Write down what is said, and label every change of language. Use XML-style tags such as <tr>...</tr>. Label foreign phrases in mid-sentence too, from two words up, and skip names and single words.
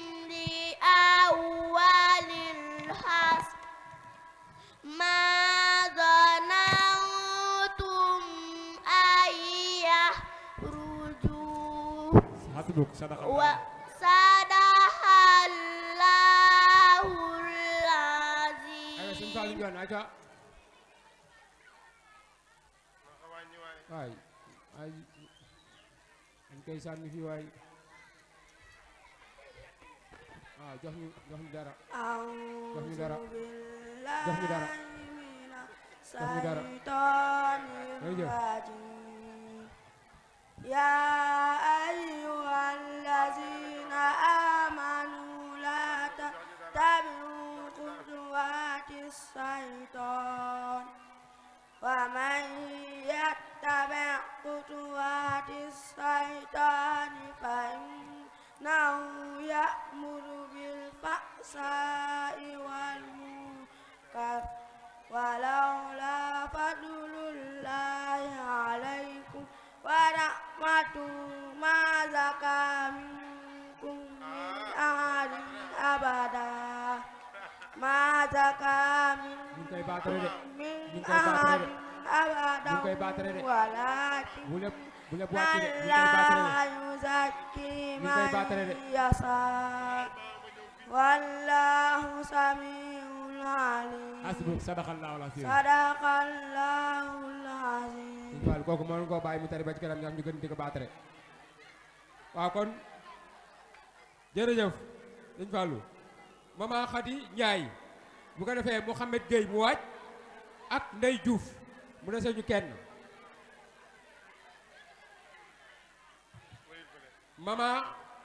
<ar>لأول الحشر ما ظننتم أن يخرجوا حسبك صدق الله وصدق الله</ar> <wo>ayo sëñ</wo> <ar>العظيم</ar> <wo>Fallou Ndione aca waay ay dañ koy sànni fii waay waaw jox ñu dara jox ñu dara jox ñu dara jox ñu dara jërëjëf</wo> <ar>يا أيها الذين آمنوا لا تتبعوا خطوات الشيطان ومن يتبع خطوات الشيطان فإنه يأمر بالفحشاء والمنكر ولولا فضل الله عليكم ورحمته ما زكى منكم من أحد أبدا ما زكى</ar> <wo>ñu ngi koy baatare de</wo> <ar>من</ar> <wo>ñu ngi koy baatare</wo> <ar>أحد</ar> <wo>de</wo> <ar>أبدا</ar> <wo>ñu ngi koy baatare de</wo> <ar>ولكن</ar> <wo>bu lépp wàcc de ñu ngi koy</wo> <ar>لا</ar> <wo>baatare de</wo> <ar>يزكي</ar> <wo>ñu ngi koy baatare de</wo> <ar>من يشاء والله سميع عليم حسبك صدق الله العظيم صدق الله العظيم</ar> <wo>sëñ Fallou kooku mënoon koo bàyyi mu tari ba ci kanam ñam ñu gën di ko baatare waaw kon jërëjëf sëñ Fallou Mama Khady Ndiaye bu ko defee Mouhamed Gueye mu waaj ak Ndey Diouf mu dese ñu kenn Mama</wo>